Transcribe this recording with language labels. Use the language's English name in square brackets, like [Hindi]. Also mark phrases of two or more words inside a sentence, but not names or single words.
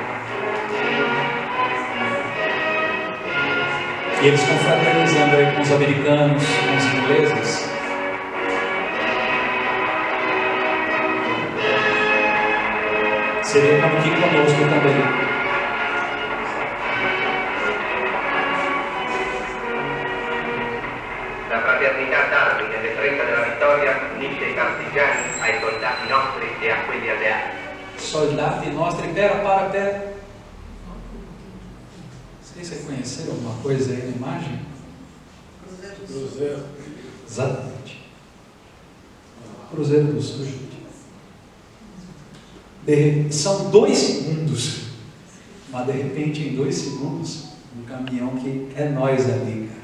[Portuguese] E eles confraternizando aí com os americanos, com os ingleses. Seria como aqui conosco também. [Italian] La fraternità d'armi nelle fretta della vittoria unisce i partigiani ai soldati nostri e a quelli alleati. Soldati nostri, [Portuguese] pera. Vocês reconheceram alguma coisa aí na imagem? Cruzeiro. Exatamente. Cruzeiro do Sul. São 2 segundos, mas de repente em 2 segundos, um caminhão que é nós ali, cara.